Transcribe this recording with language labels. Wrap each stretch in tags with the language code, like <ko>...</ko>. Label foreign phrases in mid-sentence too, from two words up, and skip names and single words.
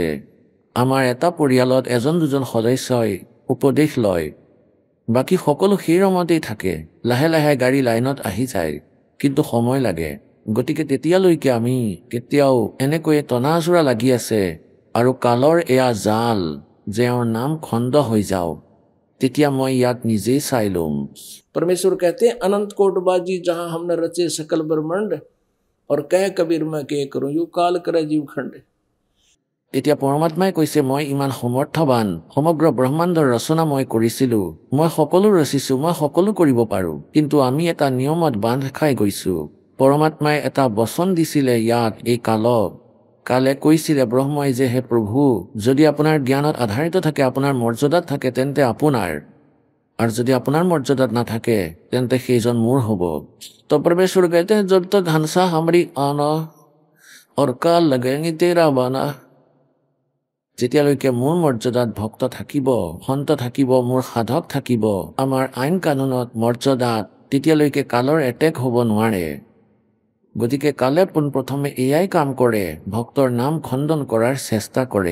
<as>আমাৰ এটা পৰিয়ালত এজন দুজন সদস্যই উপদেশ লয়, বাকী সকলো সেই ৰমতেই থাকে। লাহে লাহে গাড়ী লাইনত আহি যায়, কিন্তু সময় লাগে। গতিকে তেতিয়ালৈকে আমি কেতিয়াও এনেকৈয়ে টনাজোৰা লাগি আছে, আৰু কালৰ এয়া জাল যে এওঁৰ নাম খণ্ড হৈ যাওক, তেতিয়া মই ইয়াক নিজেই চাই লম।</as> <hi>परमेश्वर कहते हैं अनंत कोट बाजी जहां हमने रचे सकल ब्रह्मांड और कह कबीर मैं के करूं यू काल करे जीव खंड।</hi> <as>এতিয়া পৰমাত্মাই কৈছে, মই ইমান সমৰ্থবান, সমগ্ৰ ব্ৰহ্মাণ্ডৰ ৰচনা মই কৰিছিলোঁ, মই সকলো ৰচিছোঁ, মই সকলো কৰিব পাৰোঁ, কিন্তু আমি এটা নিয়মত বান্ধ খাই গৈছোঁ। পৰমাত্মাই এটা বচন দিছিলে ইয়াক, এই কালক। কালে কৈছিলে ব্ৰহ্মই যে হে প্ৰভু, যদি আপোনাৰ জ্ঞানত আধাৰিত থাকে, আপোনাৰ মৰ্যাদাত থাকে, তেন্তে আপোনাৰ, আৰু যদি আপোনাৰ মৰ্যাদাত নাথাকে তেন্তে সেইজন মোৰ হ'ব।</as> <hi>তো परमेश्वर कहते हैं जब तक हंसा हमारी आना और काल लगेंगे तेरा बाना।</hi> <as>যেতিয়ালৈকে মোৰ মৰ্যাদাত ভক্ত থাকিব, সন্ত থাকিব, মোৰ সাধক থাকিব, আমাৰ আইন কানুনত মৰ্যাদাত, তেতিয়ালৈকে কালৰ এটেক হ'ব নোৱাৰে। গতিকে কালে পোনপ্ৰথমে এয়াই কাম কৰে, ভক্তৰ নাম খণ্ডন কৰাৰ চেষ্টা কৰে।</as>